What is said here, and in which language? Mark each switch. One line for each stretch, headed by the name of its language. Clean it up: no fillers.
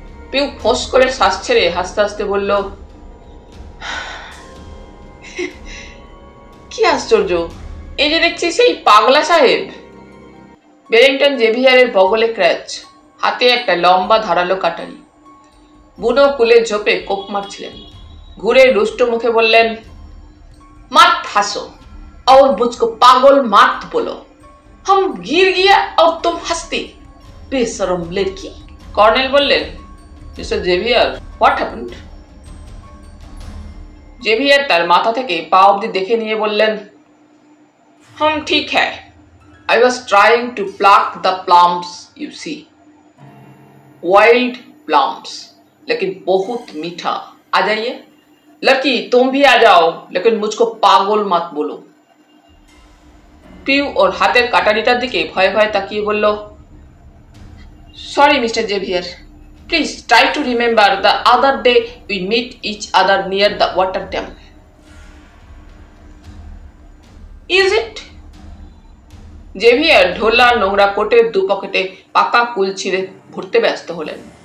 Bangla: পিউ ফোঁস করে শ্বাস ছেড়ে হাসতে হাসতে বলল, কি আশ্চর্য, এই যে দেখছি সেই পাগলা সাহেব। বেলিংটন জেভিয়ারের বগলে ক্র্যাচ, হাতে একটা লম্বা ধারালো কাটারি। বুনো কুলের ঝোপে কোপ মারছিলেন। ঘুরে রুষ্ট মুখে বললেন,
Hindi: मत हंसो और मुझको पागल मत बोलो। हम गिर गया और तुम हंसती, बेशरम लड़की।
Bangla: কর্নেল বললেন, mister Xavier,
English: What happened?
Bangla: Xavier তার মাথা থেকে পা অবধি দেখে নিয়ে বললেন,
Hindi: हम ठीक है।
English: I was trying to pluck the plums, you see. Wild plums,
Hindi: लेकिन बहुत मीठा। आ जाइए लड़की, तुम भी आ जाओ, लेकिन मुझको पागल मत बोलो।
Bangla: পিউ ওর হাতের কাটারিটার দিকে ভয়ে ভয়ে তাকিয়ে বলল, sorry mister Xavier,
English: Please try to remember the other day we meet each other near the water dam. Is it?
Bangla: Xavier ঢোলা নোংরা কোটের দু পকেটে পাকা কুল ছিঁড়ে ভরতে ব্যস্ত হলেন।